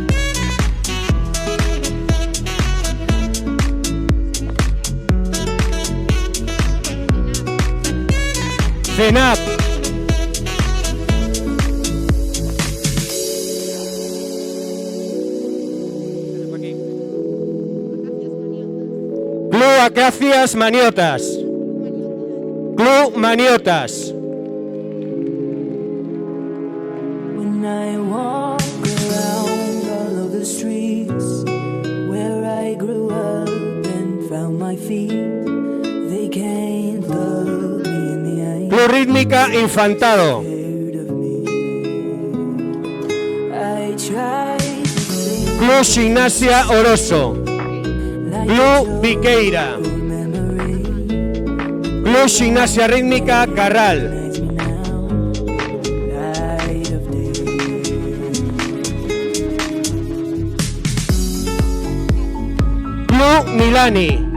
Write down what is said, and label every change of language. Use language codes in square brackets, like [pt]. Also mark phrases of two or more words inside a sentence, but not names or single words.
[en] CENAP. Club Acacias Maniotas. Club Maniotas. When I walk around all of the streets where I grew up and found my feet, they can't look me in the eye. Club Rítmica Infantado. I try to think Club Gimnasia Oroso. Club Viqueira. Club Gimnasia Rítmica Carral. Club Milani.